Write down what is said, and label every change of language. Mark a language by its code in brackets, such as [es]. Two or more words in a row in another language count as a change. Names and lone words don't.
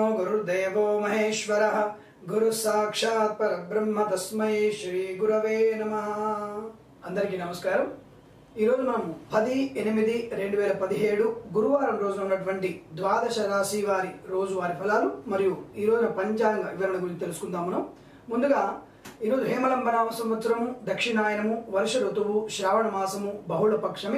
[sa] गुरुर्देवो महेश्वरः गुरु साक्षात् परब्रह्म तस्मै श्री गुरवे नमः। [te] అందరికీ నమస్కారం। ఈ రోజు మనం 10/8/2017 గురువారం రోజున ఉన్నటువంటి ద్వాదశ రాశి వారి రోజువారీ ఫలాలు మరియు ఈ రోజున పంచాంగ వివరణ గురించి తెలుసుకుందాం। మనం ముందుగా ఈ రోజు హేమలంబనామ సంవత్సరము, దక్షిణాయనము, వర్ష ఋతువు, శ్రావణ మాసము, బహుళ పక్షమి।